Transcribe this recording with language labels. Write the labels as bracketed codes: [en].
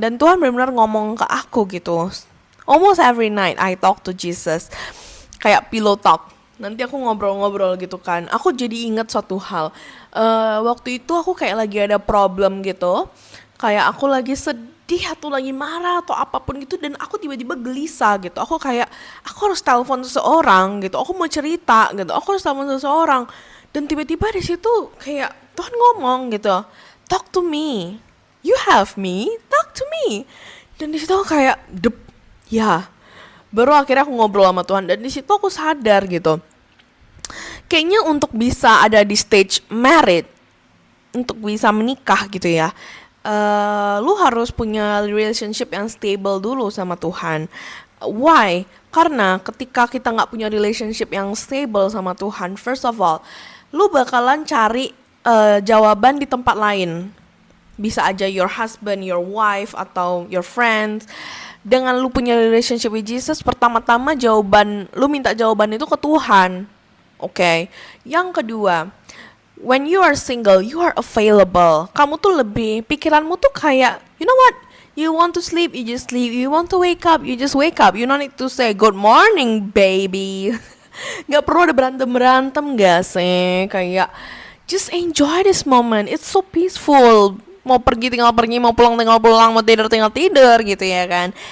[id] Dan Tuhan benar-benar ngomong ke aku gitu. [en] Almost every night I talk to Jesus, kayak pillow talk. [id] Nanti aku ngobrol-ngobrol gitu kan. Aku jadi ingat suatu hal. Waktu itu aku kayak lagi ada problem gitu, kayak aku lagi sedih atau lagi marah atau apapun gitu, dan aku tiba-tiba gelisah gitu. Aku kayak aku harus telepon seseorang gitu, aku mau cerita gitu, aku harus telepon seseorang. Dan tiba-tiba di situ kayak Tuhan ngomong gitu, [en] talk to me, you have me, talk to me. [id] Dan di situ aku kayak ya, baru akhirnya aku ngobrol sama Tuhan. Dan di situ aku sadar gitu, kayaknya untuk bisa ada di stage married, untuk bisa menikah gitu ya, lu harus punya relationship yang stable dulu sama Tuhan. Why? Karena ketika kita nggak punya relationship yang stable sama Tuhan, [en] first of all, [id] lu bakalan cari jawaban di tempat lain. Bisa aja [en] your husband, your wife, atau your friends. [id] Dengan lu punya [en] relationship with Jesus, [id] pertama-tama lu minta jawaban itu ke Tuhan. Okay. Yang kedua, [en] when you are single, you are available. [id] Kamu tuh lebih, pikiranmu tuh kayak, [en] you know what? You want to sleep, you just sleep. You want to wake up, you just wake up. You don't need to say, good morning, baby. [id] Gak perlu ada berantem-berantem gak sih? Kayak, [en] just enjoy this moment. It's so peaceful. [id] Mau pergi tinggal pergi, mau pulang tinggal pulang, mau tidur tinggal tidur gitu ya kan.